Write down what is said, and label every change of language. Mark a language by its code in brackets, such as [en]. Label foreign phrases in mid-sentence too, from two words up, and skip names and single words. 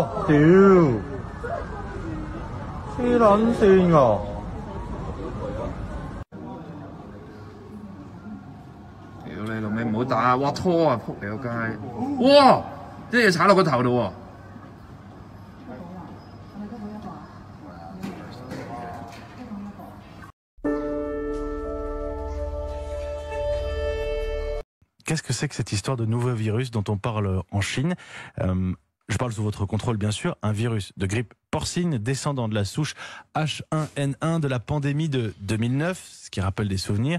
[yue] 黐撚線㗎！屌你老味，唔好打！哇拖啊，仆你個街！哇，啲嘢踩落個頭度喎！ [fr] Qu'est-ce que c'est que cette histoire de nouveau virus dont on parle en Chine? Je parle sous votre contrôle, bien sûr. Un virus de grippe porcine descendant de la souche H1N1 de la pandémie de 2009, ce qui rappelle des souvenirs.